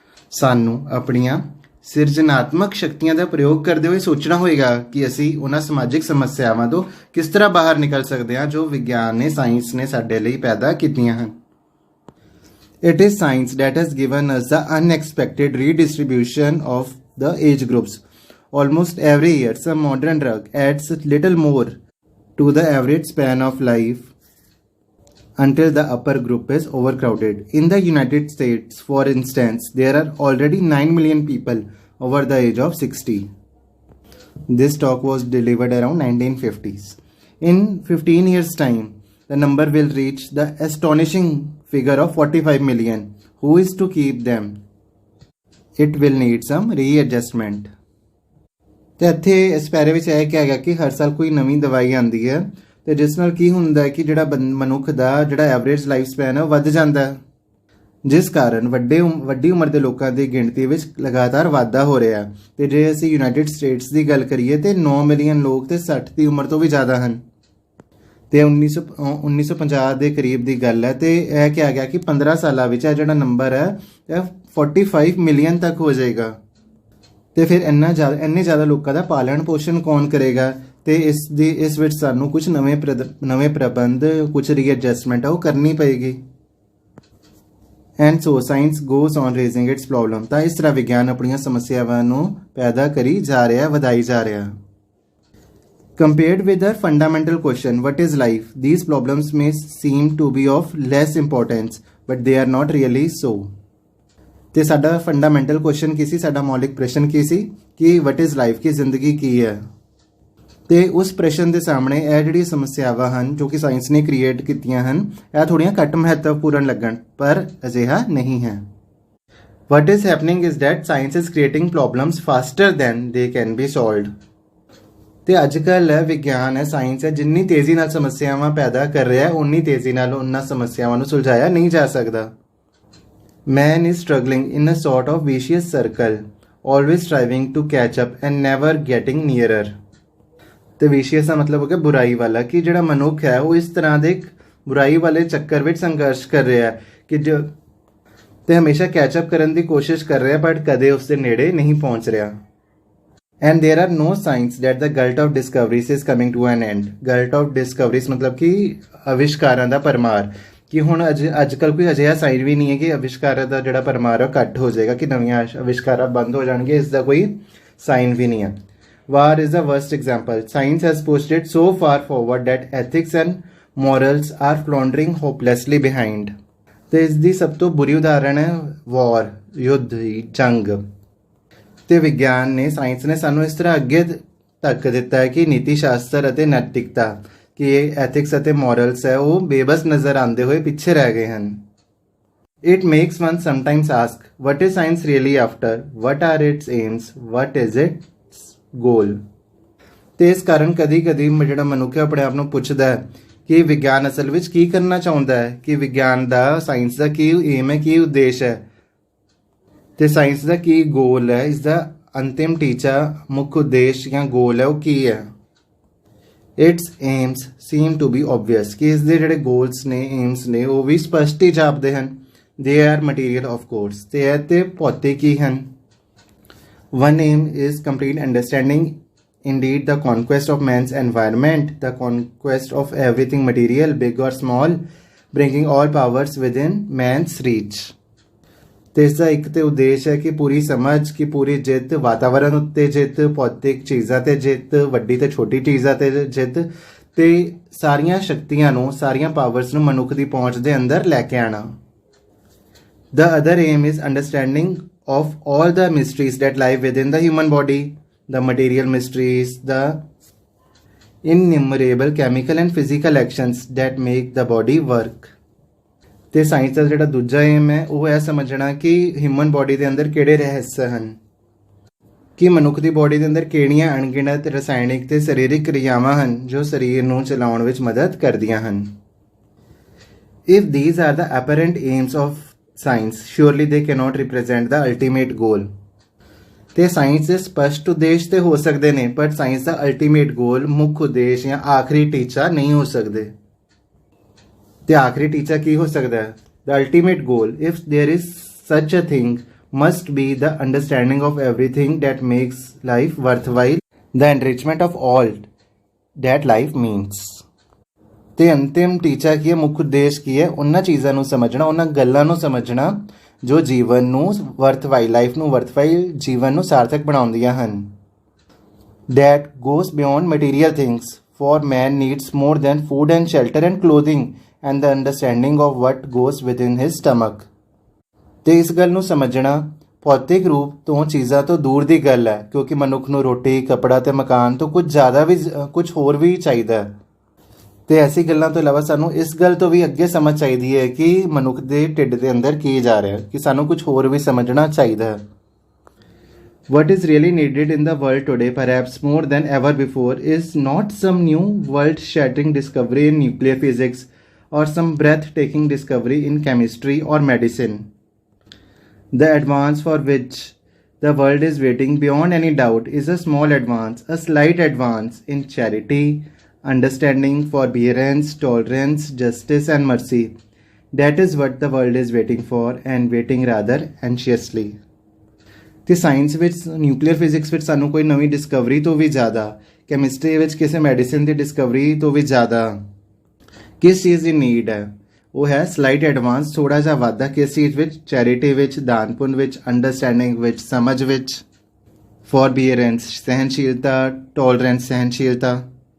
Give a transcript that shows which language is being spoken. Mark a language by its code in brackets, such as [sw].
[pa] ਸਾਨੂੰ ਆਪਣੀਆਂ ਸਿਰਜਨਾਤਮਕ ਸ਼ਕਤੀਆਂ ਦਾ ਪ੍ਰਯੋਗ ਕਰਦੇ ਹੋਏ ਸੋਚਣਾ ਹੋਏਗਾ ਕਿ ਅਸੀਂ ਉਹਨਾਂ ਸਮਾਜਿਕ ਸਮੱਸਿਆਵਾਂ ਤੋਂ ਕਿਸ ਤਰ੍ਹਾਂ ਬਾਹਰ ਨਿਕਲ ਸਕਦੇ ਹਾਂ ਜੋ ਵਿਗਿਆਨ ਨੇ, ਸਾਇੰਸ ਨੇ ਸਾਡੇ ਲਈ ਪੈਦਾ ਕੀਤੀਆਂ ਹਨ। [en] It is science that has given us the unexpected redistribution of the age groups. Almost every year, some modern drug adds little more to the average span of life until the upper group is overcrowded. In the United States, for instance, there are already 9 million people over the age of 60. This talk was delivered around 1950s. In 15 years' time, the number will reach the astonishing figure of 45 million. Who is to keep them? It will need some readjustment. [pa] ਤੇ ਇੱਥੇ ਇਸ ਪੈਰੇ ਵਿੱਚ ਇਹ ਕਿਹਾ ਗਿਆ ਕਿ ਹਰ ਸਾਲ ਕੋਈ ਨਵੀਂ ਦਵਾਈ ਆਉਂਦੀ ਹੈ ਤੇ ਜਿਸ ਨਾਲ ਕੀ ਹੁੰਦਾ ਹੈ ਕਿ ਜਿਹੜਾ ਮਨੁੱਖ ਦਾ ਜਿਹੜਾ ਐਵਰੇਜ ਲਾਈਫ ਸਪੈਨ ਹੈ ਉਹ ਵੱਧ ਜਾਂਦਾ ਹੈ, ਜਿਸ ਕਾਰਨ ਵੱਡੀ ਉਮਰ ਦੇ ਲੋਕਾਂ ਦੀ ਗਿਣਤੀ ਵਿੱਚ ਲਗਾਤਾਰ ਵਾਧਾ ਹੋ ਰਿਹਾ। ਤੇ ਜੇ ਅਸੀਂ ਯੂਨਾਈਟਿਡ ਸਟੇਟਸ ਦੀ ਗੱਲ ਕਰੀਏ ਤੇ 9 ਮਿਲੀਅਨ ਲੋਕ ਤੇ 60 ਦੀ ਉਮਰ ਤੋਂ ਵੀ ਜ਼ਿਆਦਾ ਹਨ। ਤੇ 1950 ਦੇ ਕਰੀਬ ਦੀ ਗੱਲ ਹੈ ਤੇ ਇਹ ਕਿਹਾ ਗਿਆ ਕਿ 15 ਸਾਲਾਂ ਵਿੱਚ ਇਹ ਜਿਹੜਾ ਨੰਬਰ ਹੈ ਇਹ 45 ਮਿਲੀਅਨ ਤੱਕ ਹੋ ਜਾਏਗਾ। ਤੇ ਫਿਰ ਇੰਨੇ ਜ਼ਿਆਦਾ ਲੋਕਾਂ ਦਾ ਪਾਲਣ ਪੋਸ਼ਣ ਕੌਣ ਕਰੇਗਾ? ਤੇ ਇਸ ਵਿੱਚ ਸਾਨੂੰ ਕੁਝ ਨਵੇਂ ਪ੍ਰਬੰਧ, ਕੁਝ ਰੀਐਡਜਸਟਮੈਂਟ ਉਹ ਕਰਨੀ ਪਏਗੀ। [en] And so science goes on raising its problem. [pa] ਤਾਂ ਇਸ ਤਰ੍ਹਾਂ ਵਿਗਿਆਨ ਆਪਣੀਆਂ ਸਮੱਸਿਆਵਾਂ ਨੂੰ ਪੈਦਾ ਕਰੀ ਜਾ ਰਿਹਾ, ਵਧਾਈ ਜਾ ਰਿਹਾ। [en] Compared with the fundamental question, what is life? These problems may seem to be of less importance, but they are not really so. [pa] ਤੇ ਸਾਡਾ ਫੰਡਾਮੈਂਟਲ ਕੁਐਸਚਨ ਕੀ ਸੀ, ਸਾਡਾ ਮੌਲਿਕ ਪ੍ਰਸ਼ਨ ਕੀ ਸੀ ਕਿ [en] what is life, [pa] ਕੀ ਜ਼ਿੰਦਗੀ ਕੀ ਹੈ। ਤੇ ਉਸ ਪ੍ਰਸ਼ਨ ਦੇ ਸਾਹਮਣੇ ਇਹ ਜਿਹੜੀ ਸਮੱਸਿਆਵਾਂ ਹਨ ਜੋ ਕਿ ਸਾਇੰਸ ਨੇ ਕ੍ਰੀਏਟ ਕੀਤੀਆਂ ਹਨ, ਇਹ ਥੋੜ੍ਹੀਆਂ ਘੱਟ ਮਹੱਤਵਪੂਰਨ ਲੱਗਣ, ਪਰ ਅਜਿਹਾ ਨਹੀਂ ਹੈ। [en] What is happening is that science is creating problems faster than they can be solved. [pa] ਤੇ ਅੱਜ ਕੱਲ੍ਹ ਵਿਗਿਆਨ ਹੈ, ਸਾਇੰਸ ਹੈ, ਜਿੰਨੀ ਤੇਜ਼ੀ ਨਾਲ ਸਮੱਸਿਆਵਾਂ ਪੈਦਾ ਕਰ ਰਿਹਾ ਹੈ, ਉਨੀ ਤੇਜ਼ੀ ਨਾਲ ਉਹਨਾਂ ਸਮੱਸਿਆਵਾਂ ਨੂੰ ਸੁਲਝਾਇਆ ਨਹੀਂ ਜਾ ਸਕਦਾ। [en] Man is struggling in a sort of vicious circle, always striving to catch up and never getting nearer. [pa] ਤੇ vicious ਦਾ ਮਤਲਬ ਹੋ ਗਿਆ ਬੁਰਾਈ ਵਾਲਾ, ਕਿ ਜਿਹੜਾ ਮਨੁੱਖ ਹੈ ਉਹ ਇਸ ਤਰ੍ਹਾਂ ਦੇ ਬੁਰਾਈ ਵਾਲੇ ਚੱਕਰ ਵਿੱਚ ਸੰਘਰਸ਼ ਕਰ ਰਿਹਾ ਹੈ ਕਿ ਤੇ ਹਮੇਸ਼ਾ ਕੈਚਅਪ ਕਰਨ ਦੀ ਕੋਸ਼ਿਸ਼ ਕਰ ਰਿਹਾ, ਬਟ ਕਦੇ ਉਸ ਦੇ ਨੇੜੇ ਨਹੀਂ ਪਹੁੰਚ ਰਿਹਾ। [en] And there are no signs that the glut of discoveries is coming to an end. Glut of discoveries [pa] ਮਤਲਬ ਕਿ ਅਵਿਸ਼ਕਾਰਾਂ ਦਾ ਭਰਮਾਰ, ਕਿ ਹੁਣ ਅੱਜ ਕੱਲ੍ਹ ਕੋਈ ਅਜਿਹਾ ਸਾਈਨ ਵੀ ਨਹੀਂ ਹੈ ਕਿ ਅਵਿਸ਼ਕਾਰਾਂ ਦਾ ਜਿਹੜਾ ਭਰਮਾਰ ਉਹ ਘੱਟ ਹੋ ਜਾਏਗਾ, ਕਿ ਨਵੀਆਂ ਅਵਿਸ਼ਕਾਰਾਂ ਬੰਦ ਹੋ ਜਾਣਗੇ, ਇਸ ਦਾ ਕੋਈ ਸਾਈਨ ਵੀ ਨਹੀਂ ਹੈ। [en] War is the worst example. Science has pushed it so far forward that ethics and morals are floundering hopelessly behind. [pa] ਤੇ ਇਸ ਦੀ ਸਭ ਤੋਂ ਬੁਰੀ ਉਦਾਹਰਣ ਹੈ ਵਾਰ, ਯੁੱਧ, ਜੰਗ। ਤੇ ਵਿਗਿਆਨ ਨੇ, ਸਾਇੰਸ ਨੇ ਸਾਨੂੰ ਇਸ ਤਰ੍ਹਾਂ ਅੱਗੇ ਧੱਕ ਦਿੱਤਾ ਹੈ ਕਿ ਨੀਤੀ ਸ਼ਾਸਤਰ ਅਤੇ ਨੈਤਿਕਤਾ, ਕਿ ਇਹ ਐਥਿਕਸ ਅਤੇ ਮੋਰਲਸ ਹੈ, ਉਹ ਬੇਬਸ ਨਜ਼ਰ ਆਉਂਦੇ ਹੋਏ ਪਿੱਛੇ ਰਹਿ ਗਏ ਹਨ। [en] It makes one sometimes ask, what is science really after? What are its aims? What is its goal? [pa] ਤੇ ਇਸ ਕਾਰਨ ਕਦੀ ਕਦੀ ਜਿਹੜਾ ਮਨੁੱਖ ਹੈ ਆਪਣੇ ਆਪ ਨੂੰ ਪੁੱਛਦਾ ਹੈ ਕਿ ਵਿਗਿਆਨ ਅਸਲ ਵਿੱਚ ਕੀ ਕਰਨਾ ਚਾਹੁੰਦਾ ਹੈ, ਕਿ ਵਿਗਿਆਨ ਦਾ, ਸਾਇੰਸ ਦਾ ਕੀ ਏਮ ਹੈ, ਕੀ ਉਦੇਸ਼ ਹੈ, ਤੇ ਸਾਇੰਸ ਦਾ ਕੀ ਗੋਲ ਹੈ, ਇਸ ਦਾ ਅੰਤਿਮ ਟੀਚਾ, ਮੁੱਖ ਉਦੇਸ਼ ਜਾਂ ਗੋਲ ਹੈ ਉਹ ਕੀ ਹੈ। [en] its aims seem to be obvious, [pa] ਕਿ ਇਸ ਦੇ ਜਿਹੜੇ ਗੋਲਸ ਨੇ, ਏਮਸ ਨੇ, ਉਹ ਵੀ ਸਪਸ਼ਟ ਹੀ ਜਾਪਦੇ ਹਨ। [en] they are material of course, [pa] ਤੇ ਇਹ ਤੇ ਭੌਤਿਕ ਹੀ ਹਨ। [en] One aim is complete understanding, indeed the conquest of man's environment, the conquest of everything material, big or small, bringing all powers within man's reach. [pa] ਤੇ ਇਸ ਦਾ ਇੱਕ ਤੇ ਉਦੇਸ਼ ਹੈ ਕਿ ਪੂਰੀ ਸਮਝ, ਕਿ ਪੂਰੀ ਜਿੱਤ, ਵਾਤਾਵਰਨ ਉੱਤੇ ਜਿੱਤ, ਭੌਤਿਕ ਚੀਜ਼ਾਂ ਤੇ ਜਿੱਤ, ਵੱਡੀ ਤੇ ਛੋਟੀ ਚੀਜ਼ਾਂ ਤੇ ਜਿੱਤ, ਤੇ ਸਾਰੀਆਂ ਸ਼ਕਤੀਆਂ ਨੂੰ, ਸਾਰੀਆਂ ਪਾਵਰਸ ਨੂੰ ਮਨੁੱਖ ਦੀ ਪਹੁੰਚ ਦੇ ਅੰਦਰ ਲੈ ਕੇ ਆਣਾ। [en] The other aim is understanding of all the mysteries that lie within the human body, the material mysteries, the innumerable chemical and physical actions that make the body work. [pa] ਤੇ ਸਾਇੰਸ ਦਾ ਜਿਹੜਾ ਦੂਜਾ ਏਮ ਹੈ ਉਹ ਇਹ ਸਮਝਣਾ ਕਿ human body ਦੇ ਅੰਦਰ ਕਿਹੜੇ ਰਹੱਸ ਹਨ, ਕਿ ਮਨੁੱਖ ਦੀ ਬੋਡੀ ਦੇ ਅੰਦਰ ਕਿਹੜੀਆਂ ਅਣਗਿਣਤ ਰਸਾਇਣਿਕ ਤੇ ਸਰੀਰਕ ਕਿਰਿਆਵਾਂ ਹਨ ਜੋ ਸਰੀਰ ਨੂੰ ਚਲਾਉਣ ਵਿੱਚ ਮਦਦ ਕਰਦੀਆਂ ਹਨ। [en] If these are the apparent aims of science, surely they cannot represent the ultimate goal. [pa] ਤੇ ਸਾਇੰਸ ਦੇ ਸਪਸ਼ਟ ਉਦੇਸ਼ ਤੇ ਹੋ ਸਕਦੇ ਨੇ, ਪਰ ਸਾਇੰਸ ਦਾ ਅਲਟੀਮੇਟ ਗੋਲ, ਮੁੱਖ ਉਦੇਸ਼ ਜਾਂ ਆਖਰੀ ਟੀਚਾ ਨਹੀਂ ਹੋ ਸਕਦੇ। ਤੇ ਆਖਰੀ ਟੀਚਾ ਕੀ ਹੋ ਸਕਦਾ ਹੈ? [en] The ultimate goal, if there is such a thing, must be the understanding of everything that makes life worthwhile, the enrichment of all that life means. [pa] ਤੇ ਅੰਤਿਮ ਟੀਚਾ ਕੀ ਹੈ, ਮੁੱਖ ਉਦੇਸ਼ ਕੀ ਹੈ? ਉਹਨਾਂ ਚੀਜ਼ਾਂ ਨੂੰ ਸਮਝਣਾ, ਉਹਨਾਂ ਗੱਲਾਂ ਨੂੰ ਸਮਝਣਾ ਜੋ ਜੀਵਨ ਨੂੰ ਵਰਥਵਾਈਲ, ਲਾਈਫ ਨੂੰ ਵਰਥਵਾਈਲ, ਜੀਵਨ ਨੂੰ ਸਾਰਥਕ ਬਣਾਉਂਦੀਆਂ ਹਨ। [en] That goes beyond material things, for man needs more than food and shelter and clothing and the understanding of what goes within his stomach. [pa] ਤੇ ਇਸ ਗੱਲ ਨੂੰ ਸਮਝਣਾ ਭੌਤਿਕ ਰੂਪ ਤੋਂ ਚੀਜ਼ਾਂ ਤੋਂ ਦੂਰ ਦੀ ਗੱਲ ਹੈ, ਕਿਉਂਕਿ ਮਨੁੱਖ ਨੂੰ ਰੋਟੀ, ਕੱਪੜਾ ਤੇ ਮਕਾਨ ਤੋਂ ਕੁਝ ਹੋਰ ਵੀ ਚਾਹੀਦਾ ਹੈ। ਤੇ ਐਸੀ ਗੱਲਾਂ ਤੋਂ ਇਲਾਵਾ ਸਾਨੂੰ ਇਸ ਗੱਲ ਤੋਂ ਵੀ ਅੱਗੇ ਸਮਝ ਚਾਹੀਦੀ ਹੈ ਕਿ ਮਨੁੱਖ ਦੇ ਢਿੱਡ ਦੇ ਅੰਦਰ ਕੀ ਜਾ ਰਿਹਾ ਹੈ, ਕਿ ਸਾਨੂੰ ਕੁਝ ਹੋਰ ਵੀ ਸਮਝਣਾ ਚਾਹੀਦਾ ਹੈ। [en] What is really needed in the world today, perhaps more than ever before, is not some new world-shattering discovery in nuclear physics or some breathtaking discovery in chemistry or medicine. The advance for which the world is waiting beyond any doubt is a small advance, a slight advance in charity, understanding, forbearance, tolerance, justice and mercy. That is what the world is waiting for, and waiting rather anxiously. [pa] ਤੇ science ਵਿੱਚ, nuclear physics ਵਿੱਚ ਸਾਨੂੰ ਕੋਈ ਨਵੀਂ Discovery ਤੋਂ ਵੀ ਜ਼ਿਆਦਾ, chemistry ਵਿੱਚ ਕਿਸੇ ਮੈਡੀਸਿਨ ਦੀ ਡਿਸਕਵਰੀ ਤੋਂ ਵੀ ਜ਼ਿਆਦਾ ਕਿਸ ਚੀਜ਼ ਦੀ ਨੀਡ ਹੈ? ਉਹ ਹੈ [en] slight advance, [pa] ਥੋੜ੍ਹਾ ਜਿਹਾ ਵਾਧਾ। ਕਿਸ ਚੀਜ਼ ਵਿੱਚ? ਚੈਰਿਟੀ ਵਿੱਚ, ਦਾਨ ਪੁੰਨ ਵਿੱਚ, ਅੰਡਰਸਟੈਂਡਿੰਗ ਵਿੱਚ, ਸਮਝ ਵਿੱਚ, ਫੋਰਬੀਅਰੈਂਸ ਸਹਿਨਸ਼ੀਲਤਾ, ਟੋਲਰੈਂਸ ਸਹਿਨਸ਼ੀਲਤਾ।